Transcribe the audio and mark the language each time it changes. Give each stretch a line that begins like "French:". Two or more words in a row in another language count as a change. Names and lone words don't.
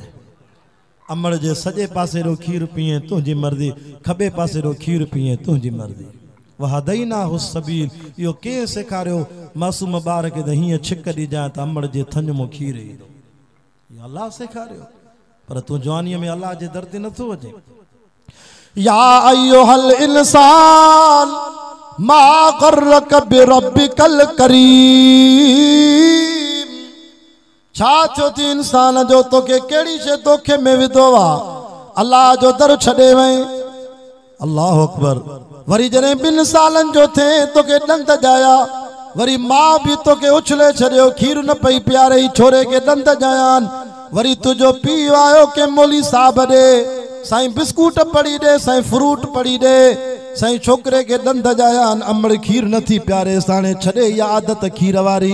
Sindhi: अमड़ जे सॼे पासे रो खीर पीए तुंहिंजी मर्ज़ी खॿे पासे रो खीर पीए तुंहिंजी मर्ज़ी
Arabic: وهديناه سبيل.
Sindhi: इहो कंहिं सेखारियो मासूम ॿार खे त हीअं छिक ॾिजांइ त अमड़ जे थञ मो खीर ईंदो इहो अल्लाह सेखारियो पर तूं जवानीअ में अल्लाह जे दर ते नथो अचे।
Arabic: يا أيها الإنسان ما غرك بربك الكريم.
Sindhi: छा थियो थी इंसान जो तोखे कहिड़ी शइ तोखे में विधो आहे अल्लाह जो दर छॾे वई।
Arabic: الله أكبر.
Sindhi: वरी जॾहिं 2 सालनि जो थे तोखे ॾंद जाया वरी मां भी तोखे उछले छॾियो खीर न पई प्यारे छोरे के ॾंद जायान वरी तुझो पीउ आयो के मोली साहब ॾे साईं बिस्कुट पड़ी ॾे साईं फ्रूट पड़ी ॾे साईं छोकरे के ॾंद जायान अमड़ खीर नथी प्यारे साणे छॾे इहा आदत खीर वारी।